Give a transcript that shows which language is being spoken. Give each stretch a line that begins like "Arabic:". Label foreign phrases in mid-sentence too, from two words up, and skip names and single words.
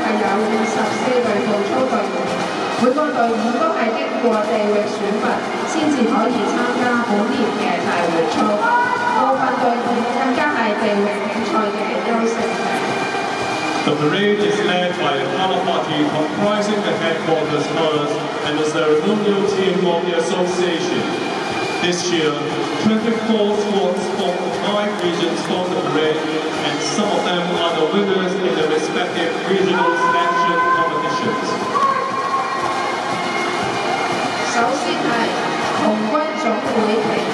Cantonese: 54隊步操隊伍，每個隊伍都係經過地域選拔先至可以參加本年嘅大會操，部分隊伍更加係地域比賽嘅優勝者。
English: The parade is led by a color party comprising the headquarters colors and the ceremonial team of the association. This year, 24 sports from 5 regions form the parade, and some of them are the winners in the respective regional selection competitions.
Cantonese: 首先係童軍總會旗隊。